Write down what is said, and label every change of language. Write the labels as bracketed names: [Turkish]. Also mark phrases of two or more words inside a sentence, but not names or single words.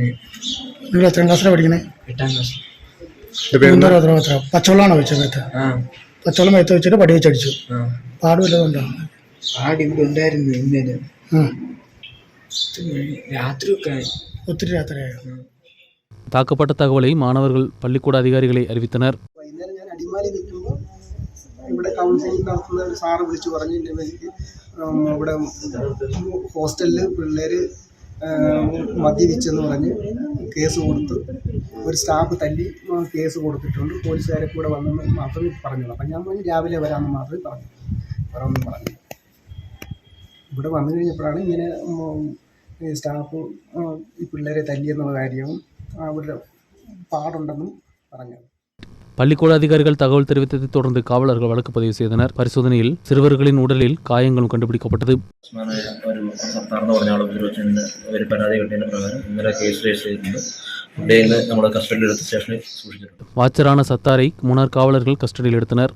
[Malayalam] നിങ്ങൾ എത്രാം ക്ലാസ്സിലാണ് പഠിക്കുന്നത്? 8ാം ക്ലാസ്. പച്ചവെള്ളമാണോ വെച്ചത്? പച്ചവെള്ളം മേത്ത് വെച്ചിട്ട് പടി വെച്ചടിച്ചു. പാട് വല്ലതുണ്ടാവും? പാട് ഇവിടെ ഉണ്ടായിരുന്നു. ഇന്നലെ രാത്രിയൊക്കെ ഒത്തിരി രാത്രിയായിരുന്നു. [Tamil] தாக்கப்பட்ட தகவலை மாணவர்கள் பள்ளிக்கூட அதிகாரிகளை அறிவித்தனர். [Malayalam] വൈകുന്നേരം ഞാൻ അടിമാലി നിൽക്കുമ്പോൾ ഇവിടെ കൗൺസിലിംഗ് നടത്തുന്ന ഒരു സാറ് വിളിച്ചു പറഞ്ഞു, ഇവിടെ ഹോസ്റ്റലിൽ പിള്ളേർ മദ്യപിച്ചെന്ന് പറഞ്ഞ് കേസ് കൊടുത്ത് ഒരു സ്റ്റാഫ് തല്ലി കേസ് കൊടുത്തിട്ടുണ്ട്. പോലീസുകാരെ കൂടെ വന്നെന്ന് മാത്രമേ പറഞ്ഞുള്ളൂ. അപ്പം ഞാൻ പറഞ്ഞു രാവിലെ വരാമെന്ന് മാത്രമേ പറഞ്ഞു. വേറെ ഒന്നും പറഞ്ഞു. ഇവിടെ വന്നു കഴിഞ്ഞപ്പോഴാണ് ഇങ്ങനെ സ്റ്റാഫ് ഈ പിള്ളേരെ തല്ലിയെന്നുള്ള കാര്യവും അവരുടെ പാടുണ്ടെന്നും പറഞ്ഞത്. [Tamil] பள்ளிக்கூட அதிகாரிகள் தகவல் தெரிவித்ததை தொடர்ந்து காவலர்கள் வழக்கு பதிவு செய்தனர். பரிசோதனையில் சிறுவர்களின் உடலில் காயங்களும் கண்டுபிடிக்கப்பட்டது. வாட்சரான சத்தாரை மூணார் காவலர்கள் கஸ்டடியில் எடுத்தனர்.